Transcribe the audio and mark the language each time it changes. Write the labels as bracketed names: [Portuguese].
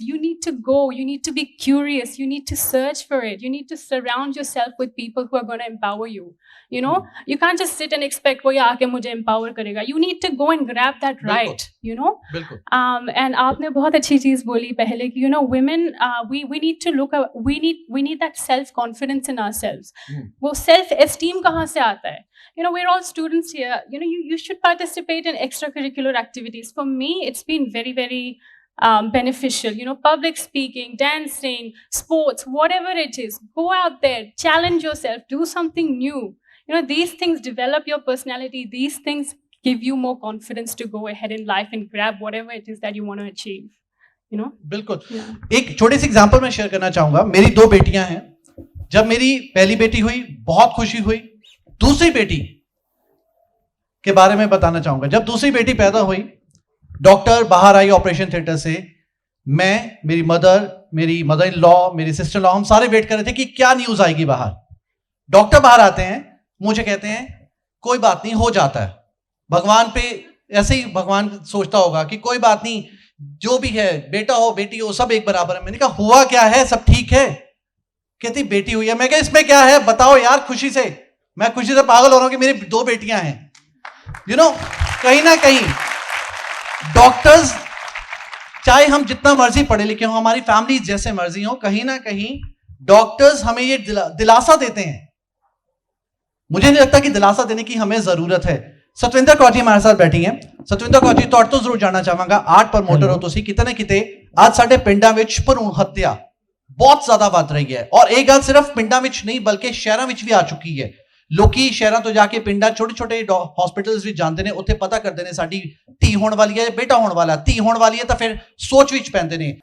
[English] You need to go, you need to be curious, you need to search for it. You need to surround yourself with people who are going to empower you. You can't just sit and expect, [Hindi] wo aake mujhe empower karega. [English] You need to go and grab that right, [Hindi] बिल्कुल. [English] And [Hindi] आपने बहुत अच्छी चीज़ बोली पहले कि [English] women, we need to look at, we need that self-confidence in ourselves. [Hindi] वो self-esteem कहाँ से आता है? [English] We're all students here. You should participate in extracurricular activities. For me, it's been very, very beneficial. Public speaking, dancing, sports, whatever it is. Go out there, challenge yourself, do something new. These things develop your personality. These things give you more confidence to go ahead in life and grab whatever it is that you want to achieve. [Hindi] बिल्कुल. एक छोटी सी example मैं share करना चाहूंगा. मेरी 2 बेटियां हैं. जब मेरी पहली बेटी हुई, बहुत खुशी हुई. दूसरी बेटी के बारे में बताना चाहूंगा. जब दूसरी बेटी पैदा हुई, डॉक्टर बाहर आई ऑपरेशन थिएटर से. मैं, मेरी मदर इन लॉ, मेरी सिस्टर लॉ, हम सारे वेट कर रहे थे कि क्या न्यूज आएगी बाहर. डॉक्टर बाहर आते हैं, मुझे कहते हैं कोई बात नहीं, हो जाता है. भगवान पे ऐसे ही भगवान सोचता होगा कि कोई बात नहीं, जो भी है, बेटा हो बेटी हो, सब एक बराबर है. मैंने कहा हुआ क्या है, सब ठीक है. कहती बेटी हुई है. मैं कहा इसमें क्या है, बताओ यार. खुशी से, मैं खुशी से पागल हो रहा हूं कि मेरी 2 बेटियां हैं. कहीं ना कहीं डॉक्टर्स, चाहे हम जितना मर्जी पढ़े लिखे हो, हमारी फैमिली जैसे मर्जी हो, कहीं ना कहीं डॉक्टर्स हमें ये दिलासा देते हैं. मुझे नहीं लगता कि दिलासा देने की हमें जरूरत है. सतविंदर कौर जी हमारे साथ बैठी हैं. [Punjabi] सतविंदर कौर जी, ਤੁਹਾਡੇ ਤੋਂ ਜ਼ਰੂਰ ਜਾਣਨਾ ਚਾਹਾਂਗਾ. ਆਰਟ ਪ੍ਰਮੋਟਰ ਹੋ ਤੁਸੀਂ. ਕਿਤੇ ਨਾ ਕਿਤੇ ਅੱਜ ਸਾਡੇ ਪਿੰਡਾਂ ਵਿੱਚ ਭਰੂਣ ਹੱਤਿਆ ਬਹੁਤ ਜ਼ਿਆਦਾ ਵੱਧ ਰਹੀ ਹੈ. ਔਰ ਇਹ ਗੱਲ ਸਿਰਫ ਪਿੰਡਾਂ ਵਿੱਚ ਨਹੀਂ ਬਲਕਿ ਸ਼ਹਿਰਾਂ ਵਿੱਚ ਵੀ ਆ ਚੁੱਕੀ ਹੈ. ਲੋਕੀ ਸ਼ਹਿਰਾਂ ਤੋਂ ਜਾ ਕੇ ਪਿੰਡਾਂ ਛੋਟੇ-ਛੋਟੇ ਹਸਪੀਟਲਸ ਵਿੱਚ ਜਾਂਦੇ ਨੇ. ਉੱਥੇ ਪਤਾ ਕਰਦੇ ਨੇ ਸਾਡੀ ਧੀ ਹੋਣ ਵਾਲੀ ਹੈ, ਬੇਟਾ ਹੋਣ ਵਾਲਾ. ਧੀ ਹੋਣ ਵਾਲੀ ਹੈ ਤਾਂ ਫਿਰ ਸੋਚ ਵਿੱਚ ਪੈਂਦੇ ਨੇ.